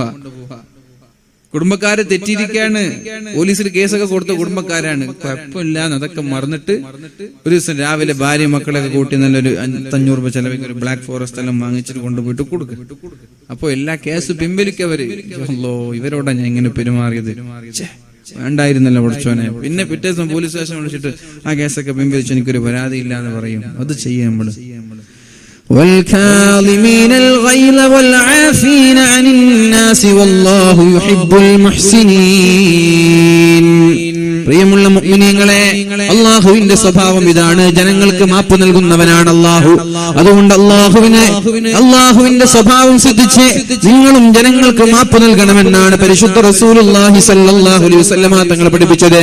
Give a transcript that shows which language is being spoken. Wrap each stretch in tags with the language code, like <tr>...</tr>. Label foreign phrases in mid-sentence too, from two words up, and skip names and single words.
<ml>കുടുംബക്കാര് തെറ്റിയിരിക്കാണ്, പോലീസിൽ കേസൊക്കെ കൊടുത്ത കുടുംബക്കാരാണ്, കുഴപ്പമില്ല അതൊക്കെ മറന്നിട്ട് ഒരു ദിവസം രാവിലെ ഭാര്യ മക്കളൊക്കെ കൂട്ടി നല്ലൊരു 500 രൂപ ചെലവിൽ ഒരു</ml> <en>black forest</en> <ml>എല്ലാം വാങ്ങിച്ചിട്ട് കൊണ്ടുപോയിട്ട് കൊടുക്കും. അപ്പൊ എല്ലാ കേസ് പിൻവലിക്കവര്, ഇവരോടാ ഞാൻ ഇങ്ങനെ പെരുമാറിയത്, വേണ്ടായിരുന്നല്ലോ പഠിച്ചോനെ. പിന്നെ പിറ്റേ ദിവസം പോലീസ് സ്റ്റേഷൻ വിളിച്ചിട്ട് ആ കേസൊക്കെ പിൻവലിച്ച് എനിക്കൊരു പരാതിയില്ല എന്ന് പറയും. അത് ചെയ്യും നമ്മള്.</ml> <ar>والكاظمين الغيظ والعافين عن الناس والله يحب المحسنين.</ar> <ml>പ്രിയമുള്ള മുഅ്മിനീങ്ങളെ, അല്ലാഹുവിന്റെ സ്വഭാവം ഇതാണ്, ജനങ്ങൾക്ക് മാപ്പ് നൽകുന്നവനാണ് അല്ലാഹു. അതുകൊണ്ട് അല്ലാഹുവിന്റെ സ്വഭാവം സിദ്ധിച്ച് നിങ്ങളും ജനങ്ങൾക്ക് മാപ്പ് നൽകണമെന്നാണ് പരിശുദ്ധ</ml> <ar>رسول الله صلى الله عليه وسلم</ar> <ml>തങ്ങൾ പഠിപ്പിച്ചത്.</ml>